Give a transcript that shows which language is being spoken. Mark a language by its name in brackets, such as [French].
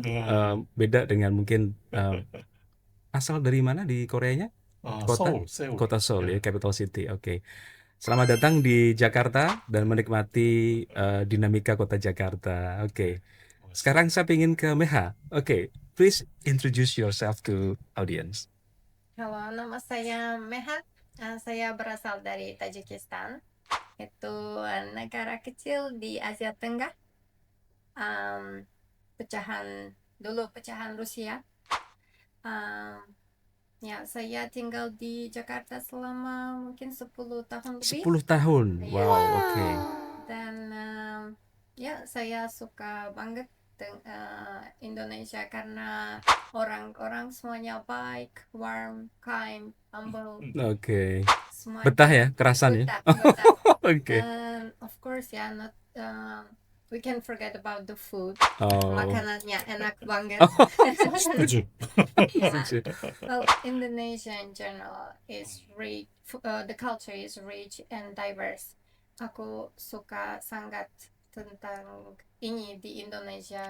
[Indonesian] Nah, beda dengan mungkin asal dari mana di Koreanya? Kota? Seoul. Kota Seoul ya, Ya. capital city. Oke. Selamat datang di Jakarta dan menikmati dinamika kota Jakarta. Oke. Sekarang saya ingin ke Meha. [English] Oke, please introduce yourself to audience. [Indonesian] Halo, nama saya Meha. Saya berasal dari Tajikistan. Itu negara kecil di Asia Tenggara. Pecahan Rusia. Ya, saya tinggal di Jakarta selama mungkin 10 tahun lebih. 10 tahun. Iya. Wow, oke. Dan ya, saya suka banget Indonesia karena orang-orang semuanya baik, warm, kind, humble, Oke. semua Betah ya, kerasan ya. betah. Oke. [English] And of course ya, we can forget about the food. Oh. [Indonesian] Makanannya enak banget. setuju. [English] Yeah. [Indonesian] Setuju. [English] Well, Indonesia in general is rich. The culture is rich and diverse. [Indonesian] Aku suka sangat tentang ini di Indonesia